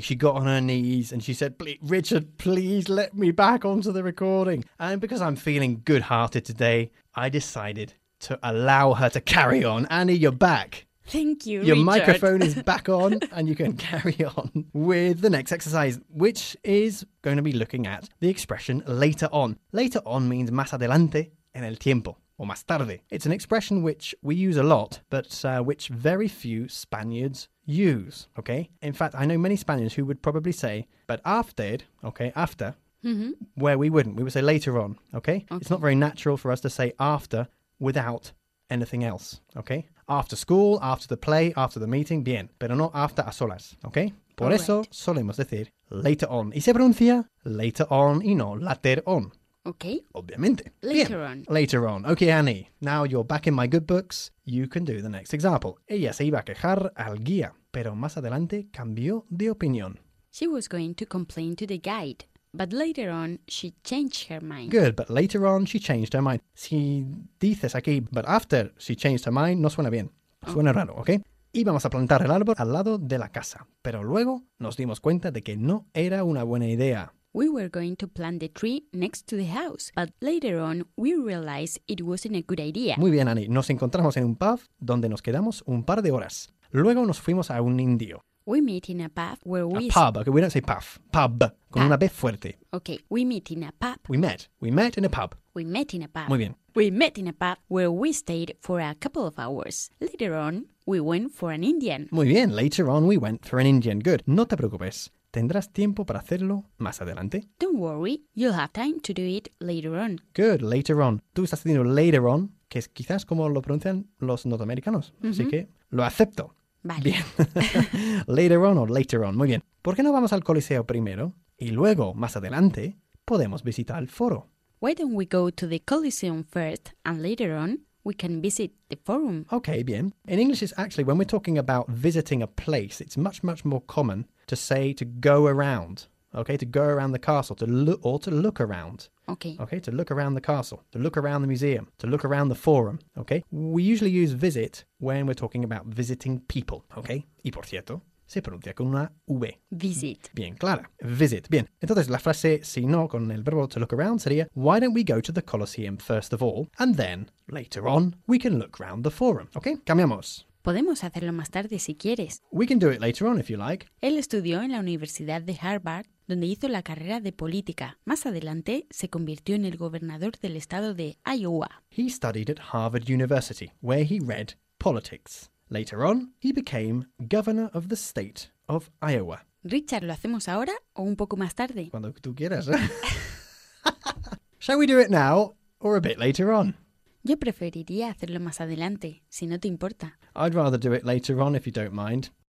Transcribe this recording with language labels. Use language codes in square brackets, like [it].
[en] She got on her knees and she said, Richard, please let me back onto the recording. And because I'm feeling good-hearted today, I decided to allow her to carry on. Annie, you're back. Thank you, Your Richard. Microphone is back on and you can carry on with the next exercise, which is going to be looking at the expression later on. Later on means [es] más adelante en el tiempo. Or más tarde. [en] It's an expression which we use a lot, but which very few Spaniards use, okay? In fact, I know many Spaniards who would probably say, but after, okay, after, where we wouldn't. We would say later on, okay? It's not very natural for us to say after without anything else, okay? After school, after the play, after the meeting, bien. [es] Pero no after a solas, okay? Por eso solemos decir later on. Y se pronuncia later on y no later on. [en] Okay. [es] Obviamente. [en] Later on. Later on. Okay, Annie. Now you're back in my good books. You can do the next example. [es] Ella se iba a quejar al guía, pero más adelante cambió de opinión. [en] She was going to complain to the guide, but later on she changed her mind. Good, but later on she changed her mind. [es] Si dices aquí, [en] but after she changed her mind, [es] no suena bien. Suena raro, okay? Íbamos a plantar el árbol al lado de la casa, pero luego nos dimos cuenta de que no era una buena idea. [en] We were going to plant the tree next to the house, but later on we realized it wasn't a good idea. [es] Muy bien, Annie. Nos encontramos en un pub donde nos quedamos un par de horas. Luego nos fuimos a un indio. [en] We meet in a pub where we... A pub. Okay, we don't say pub. Pub. [es] Con una B fuerte. [en] Okay, we meet in a pub. We met. We met in a pub. We met in a pub. [es] Muy bien. [en] We met in a pub where we stayed for a couple of hours. Later on, we went for an Indian. [es] Muy bien. [en] Later on, we went for an Indian. Good. [es] No te preocupes. Tendrás tiempo para hacerlo más adelante. [en] Don't worry, you'll have time to do it later on. Good, later on. [es] Tú estás diciendo later on, que es quizás como lo pronuncian los norteamericanos. Mm-hmm. Así que lo acepto. Vale. Bien. Later on o later on. Muy bien. ¿Por qué no vamos al Coliseo primero? Y luego, más adelante, podemos visitar el foro. [en] Why don't we go to the Coliseum first and later on we can visit the forum? Okay, bien. In English, it's actually, when we're talking about visiting a place, it's much, much more common to say to go around, okay? To go around the castle, to look around. Okay. Okay, to look around the castle, to look around the museum, to look around the forum, okay? We usually use visit when we're talking about visiting people, okay? [es] Y por cierto, se pronuncia con una V. [en] Visit. [es] Bien, clara. Visit. Bien. Entonces, la frase, si no, con el verbo to look around, sería, [en] why don't we go to the Colosseum first of all, and then, later on, we can look around the forum, okay? [es] Cambiamos. Podemos hacerlo más tarde si quieres. [en] We can do it later on if you like. [es] Él estudió en la Universidad de Harvard, donde hizo la carrera de política. Más adelante, se convirtió en el gobernador del estado de Iowa. [en] He studied at Harvard University, where he read politics. Later on, he became governor of the state of Iowa. [es] Richard, ¿lo hacemos ahora o un poco más tarde? Cuando tú quieras. [en] Shall we do it now or a bit later on? [es] Yo preferiría hacerlo más adelante, si no te importa. [en] I'd rather do it later on if you don't mind.